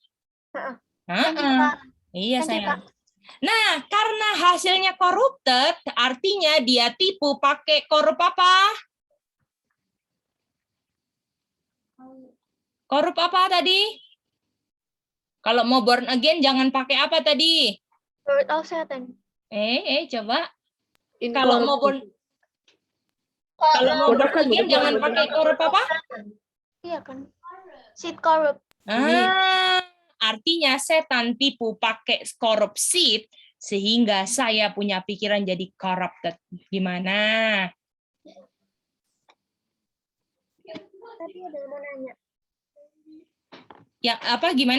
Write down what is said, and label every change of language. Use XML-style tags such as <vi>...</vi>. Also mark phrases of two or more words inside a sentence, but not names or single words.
<id>Iya, sayang. Nah, karena hasilnya corrupted, artinya dia tipu pakai korup apa? Korup apa tadi? Kalau mau</id> <en>born again,</en> <id>jangan pakai apa tadi?</id> <en>Word of Satan.</en> <id>Coba. Kalau mau</id> <en>born again,</en> <id>jangan pakai korup apa? Iya kan.</id> <en>Seed corrupt.</en> <id>Artinya setan tipu pakai korup seed, sehingga saya punya pikiran jadi corrupted. Gimana? Tadi ada yang mau nanya. Yang apa gimana?</id>